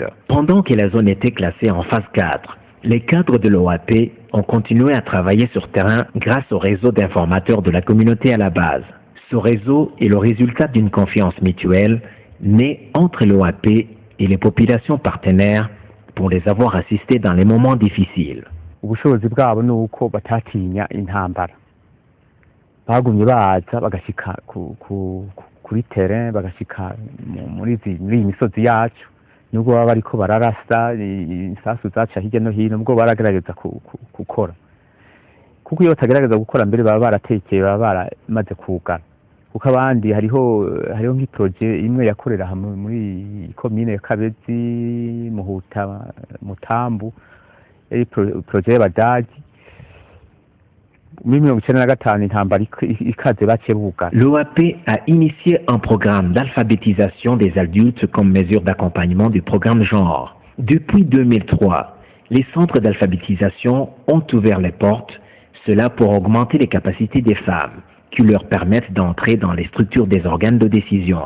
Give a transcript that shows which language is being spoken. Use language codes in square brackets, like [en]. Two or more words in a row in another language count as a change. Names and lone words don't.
[fr] Pendant que la zone était classée en phase 4, les cadres de l'OAP ont continué à travailler sur terrain grâce au réseau d'informateurs de la communauté à la base. Ce réseau est le résultat d'une confiance mutuelle née entre l'OAP et les populations partenaires pour les avoir assistés dans les moments difficiles. [rn] bagumye baza bagashika kuri terrain bagashika muri iyi misozi yacu nubwo baba bariko bararasa isasu zaca hirya no hino ubwo baragerageza gukora kuko iyo batagerageza gukora mbere baba baratekeye baba baramaze kugana kuko abandi hariho nk'iprojet imwe yakorera hamwe muri commune ya Kabezi Muhuta Mutambu projet y'abadaji. [fr] L'OAP a initié un programme d'alphabétisation des adultes comme mesure d'accompagnement du programme genre. Depuis 2003, les centres d'alphabétisation ont ouvert les portes, cela pour augmenter les capacités des femmes, qui leur permettent d'entrer dans les structures des organes de décision.